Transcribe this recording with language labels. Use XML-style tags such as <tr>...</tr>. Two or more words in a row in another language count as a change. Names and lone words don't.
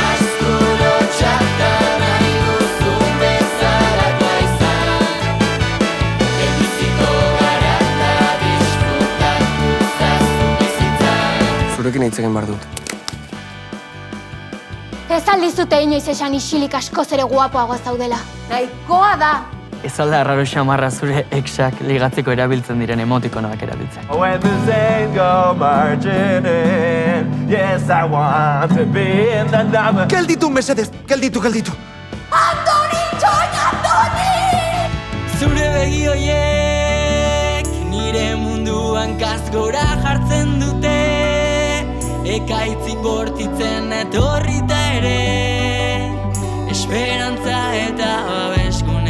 <eu>Zurekin hitz egin behar dut. Ez aldizute inoiz esan isilik askoz ere guapoagoa zaudela. Nahikoa da! Ez alda arraro xamarra zure exak ligatzeko erabiltzen diren emotikonoak erabiltzen.</eu> <en>When the Zayn go marching in, yes, I want to be in the number.</en> <eu>Gelditu, mesedez, gelditu. Zure begi hoiek nire munduan gora jartzen dute, ekaitzik bortitzen etorrita ere, esperantza eta babeskune.</eu>